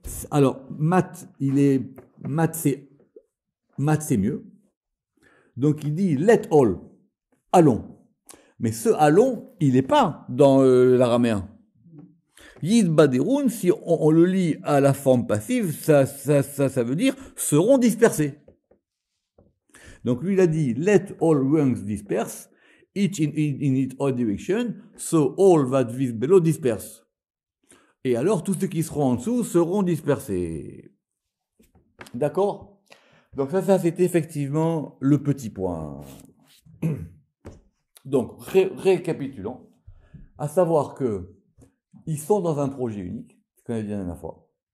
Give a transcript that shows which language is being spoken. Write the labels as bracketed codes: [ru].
[fr] Alors, maths, c'est mieux. Donc il dit [en] let all, [fr] allons. Mais ce allons, il n'est pas dans l'araméen. Yid baderun, si on le lit à la forme passive, ça veut dire seront dispersés. Donc lui il a dit [en] let all rungs disperse, each in its own direction, so all that is below disperse. [fr] Et alors tous ceux qui seront en dessous seront dispersés. D'accord? Donc ça c'est effectivement le petit point. Donc récapitulons, à savoir que ils sont dans un projet unique, ce qu'on a dit la dernière fois.